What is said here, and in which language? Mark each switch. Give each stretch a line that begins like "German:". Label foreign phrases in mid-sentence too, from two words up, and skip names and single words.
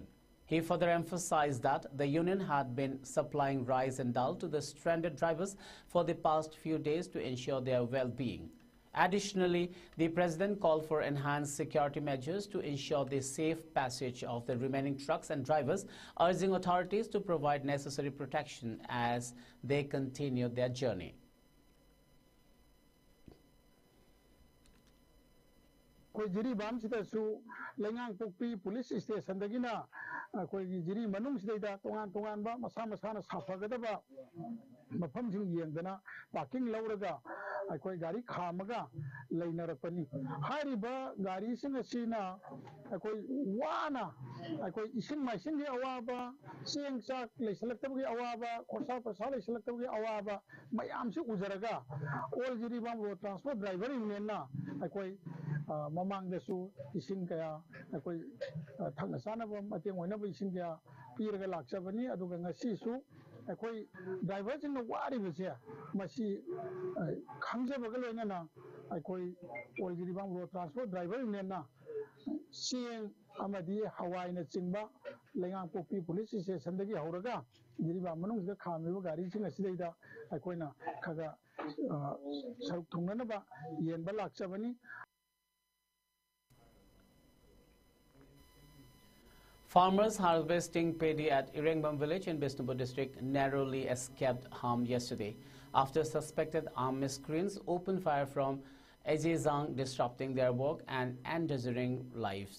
English: He further emphasized that the union had been supplying rice and dal to the stranded drivers for the past few days to ensure their well-being. Additionally, the president called for enhanced security measures to ensure the safe passage of the remaining trucks and drivers, urging authorities to provide necessary protection as they continue their journey.
Manipuri: Jiribam sidasu lengang pukpi police station dagina koi jiri manung sidai tongan ba masa safagadaba mafam sing yengdana parking lauraga koi gari khamaga leinarapani hariba gari sing asina koi wana koi ising maising gi awaba seng sak leisalaktabgi awaba khorsa prasa leisalaktabgi awaba mayam si ujaraga all Jiribam road transport driver union na koi mamang desu ising kaya koi thangna sana ba mateng oina ba ising kaya piraga laksabani aduga ngasi su koi driver jing no wari bese masi khangje bagal oina na koi all Jiribam road transport driver union na sing amadi hawai na chingba lengang pokpi police station dagi hauraga Jiribam manung da khamiba gari sing asidai koi na khaga saruk thungna ba yenba laksabani.
English: Farmers harvesting paddy at Irengbam village in Bishnupur district narrowly escaped harm yesterday after suspected armed miscreants opened fire from Ejizang, disrupting their work and endangering lives.